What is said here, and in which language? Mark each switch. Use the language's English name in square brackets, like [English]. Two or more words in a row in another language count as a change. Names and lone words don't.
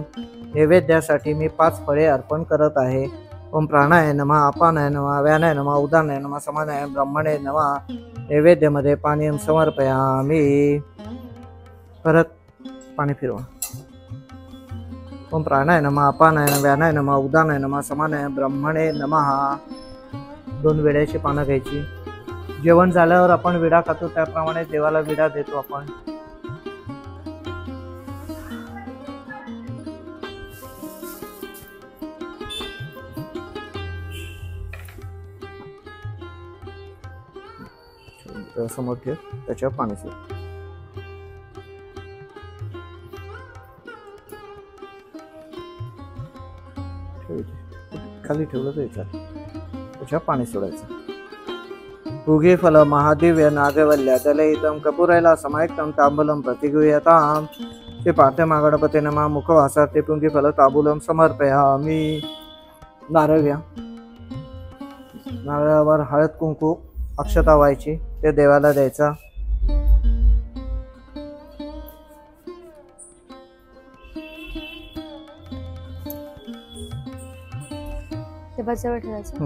[Marathi] नैवेद्यासाठी मी 5 फळे अर्पण करत आहे। [Sanskrit] ओम प्राणाय नमः, अपानाय नमः, व्यानाय नमः, उदानाय नमः, समानाय ब्रह्मणे नमः। [Marathi] नैवेद्यामध्ये पाणी समर्पयामि। परत पाणी फिरवा। [Sanskrit] ओम प्राणाय नमः, अपानाय नमः, व्यानाय नमः, उदानाय नमः, समानाय ब्रह्मणे नमः। [Marathi] 2 वेळेची पानं घ्यायची। जेवण झाल्यावर आपण विडा खातो त्याप्रमाणे देवाला विडा देतो आपण। समोर ठेव, त्याच्यावर पाणी सोड। खाली ठेवलं तर त्याच्यावर पाणी सोडायचं। [Sanskrit] उगे फल महादिव्य नागवल्य दलयितं कपूरैला समायुक्तं तांबूलं प्रतिगृह्यतां श्री पार्थे महागणपते नमः। मुखवासार्थे पुंगी फल तांबूलं समर्पयामि। [Marathi] नारळ घ्या, नारळावर हळद कुंकू अक्षता व्हायची, ते देवाला द्यायचा। देवाजवळ ठेवायचं।